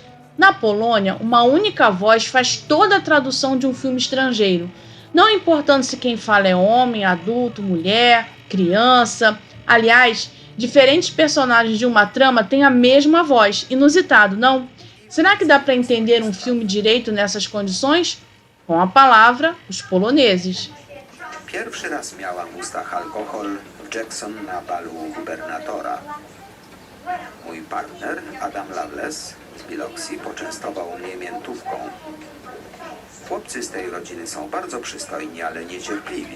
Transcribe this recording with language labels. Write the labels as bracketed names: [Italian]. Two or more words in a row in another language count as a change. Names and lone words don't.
[Portuguese] Na Polônia, uma única voz faz toda a tradução de um filme estrangeiro, não importando se quem fala é homem, adulto, mulher, criança. Aliás, diferentes personagens de uma trama têm a mesma voz. Inusitado, não? Será que dá para entender um filme direito nessas condições? Com a palavra, os poloneses. [Polish] Pierwszy raz miałam w ustach alkohol w Jackson na balu gubernatora. Mój partner, Adam Loveless z Biloxi, poczęstował mnie miętówką. Chłopcy z tej rodziny są bardzo przystojni, ale niecierpliwi.